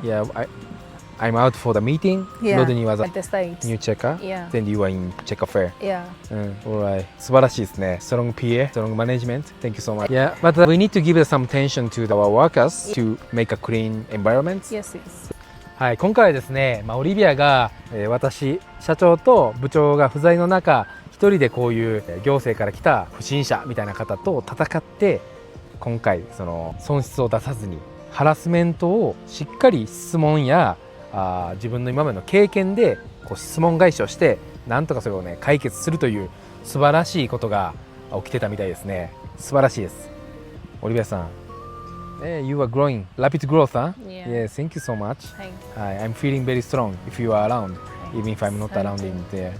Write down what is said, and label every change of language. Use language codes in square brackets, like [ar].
[en] Yeah, I'm out for the meeting. Yeah. Rodney was At the site. new checker. Yeah. Then you were in checker fair. Yeah. Alright. [ja] 素晴らしいですね。 [en] Strong PA, strong management. Thank you so much. Yeah, but we need to give some attention to our workers to make a clean environment. Yes, yes. [ja] はい、今回はですね、オリビアが、私、社長と部長が不在の中、一人でこういう行政から来た不審者みたいな方と戦って、今回その損失を出さずにハラスメントをしっかり質問や自分の今までの経験でこう質問返しをしてなんとかそれをね解決するという素晴らしいことが起きてたみたいですね。素晴らしいです。オリビアさん [en] You are growing, rapid growth, huh? Yeah. Yeah, thank you so much. Hi. I'm feeling very strong if you are around, even if I'm not around in there.